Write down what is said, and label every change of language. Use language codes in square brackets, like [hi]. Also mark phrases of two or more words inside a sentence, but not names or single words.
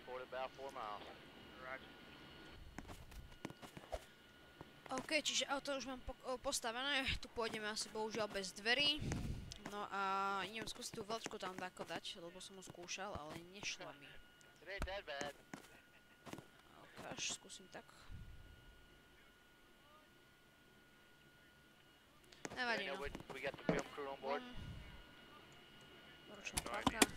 [en] about 4 miles. Roger. [sk] OK, čiže auto už mám postavené, tu pôjdeme asi bohužiaľ bez dverí. No a idem skúsiť tú veľčku tam tako dať, lebo som ho skúšal, ale nešlo mi. [en] It ain't that bad. [sk] Ukáž, skúsim tak. Nevadí, no. [en] We got the film crew on board. [sk] Ručná plavka.